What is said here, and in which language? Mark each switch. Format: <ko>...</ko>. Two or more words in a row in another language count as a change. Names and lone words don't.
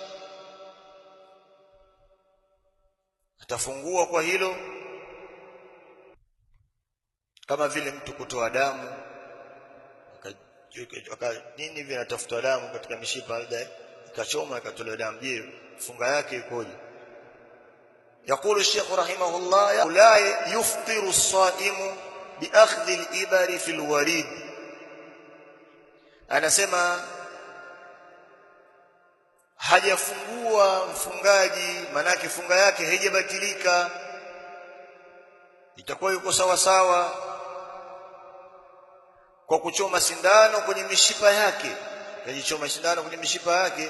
<sw>Atafungua kwa hilo, kama vile mtu kutoa damu nini vile atafuta damu katika mishipa, labda ikachoma ikatolewa damu. Je, funga yake ikoje?</sw> <ar>يقول الشيخ رحمه الله لا يفطر الصائم بأخذ الإبر في الوريد.</ar> <sw>anasema hajafungua mfungaji, manake funga yake haijabatilika, itakuwa yuko sawa sawa kwa kuchoma sindano kwenye mishipa yake, kajichoma sindano kwenye mishipa yake.</sw>